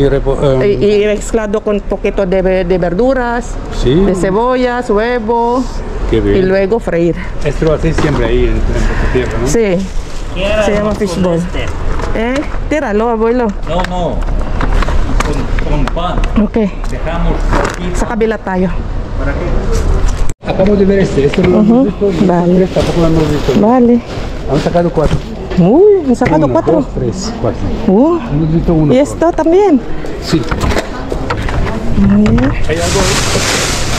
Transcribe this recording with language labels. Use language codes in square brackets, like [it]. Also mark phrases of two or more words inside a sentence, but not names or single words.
[es] y mezclado con un poquito de verduras, sí. de cebollas, huevo Qué bien. y luego freír. Esto lo hacéis siempre ahí en tu tierra, ¿no? Sí, se llama fishball. Tíralo, abuelo. No, no. Con pan. Ok, Dejamos aquí. [tl] sa kabila tayo. [es] ¿Para qué? Acabamos de ver este no lo hemos visto. Y Vale. este tampoco lo hemos visto. Vale. Han sacado 4. Uy, han sacado 1, 4. 2, 3, 4. Hemos visto 1. Y esto también. Sí. A ver. ¿Hay algo ahí?